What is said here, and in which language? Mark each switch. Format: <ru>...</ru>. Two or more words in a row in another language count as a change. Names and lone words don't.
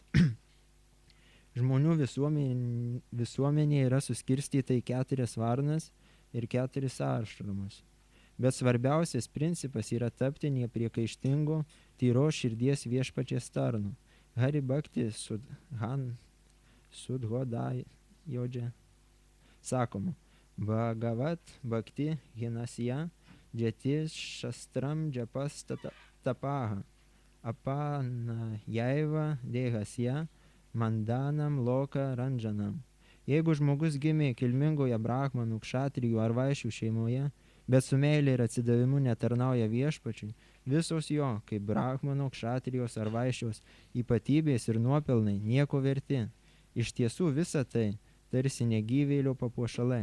<lt>Žmonių visuomenė yra suskirstyta į 4 varnas ir 4 ašramus. Bet svarbiausias principas yra tapti nepriekaištingu, tyros širdies viešpaties tarnu. Hari Bhakti Sudhodai Jodžia. Sakoma,</lt> <sa>Bhagavat Bhakti Hinasya Džeti Šastram Džapas Tapaha Apana Jaiva Dehasya Mandanam Loka Ranjanam.</sa> <lt>Jeigu žmogus gimė kilmingoje brahmanų, kšatrijų ar vaišių šeimoje, bet su meilė ir atsidavimu netarnauja viešpačiui, visos jo, kaip brahmano, kšatrijos ar vaišios, ypatybės ir nuopelnai nieko verti. Iš tiesų visa tai tarsi negyvėlio papuošalai.</lt>